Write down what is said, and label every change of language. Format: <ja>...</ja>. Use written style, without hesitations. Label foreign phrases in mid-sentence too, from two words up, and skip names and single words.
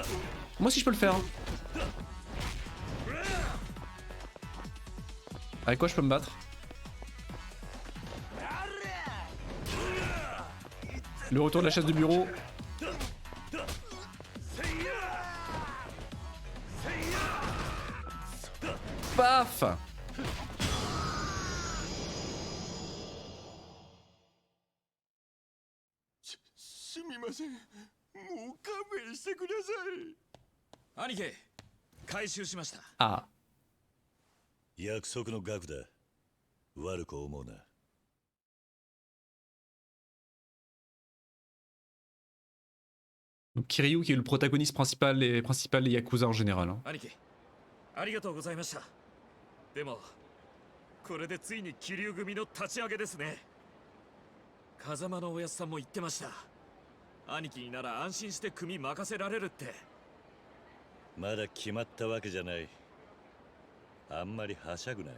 <fr>Moi aussi je peux le faire. Avec quoi je peux me battre? Le retour de la chaise de bureau. Paf. Ah.</fr> <ja>約束の額だ。悪く思うな。</ja> <fr>Donc Kiryu qui est le protagoniste principal des Yakuza en général. Hein.</fr> <ja>兄貴、ありがとうございました。でも、これでついに桐生組の立ち上げですね。風間のおやつさんも言ってました。兄貴になら安心して組任せられるって。まだ決まったわけじゃない。あんまりはしゃぐなよ。</ja>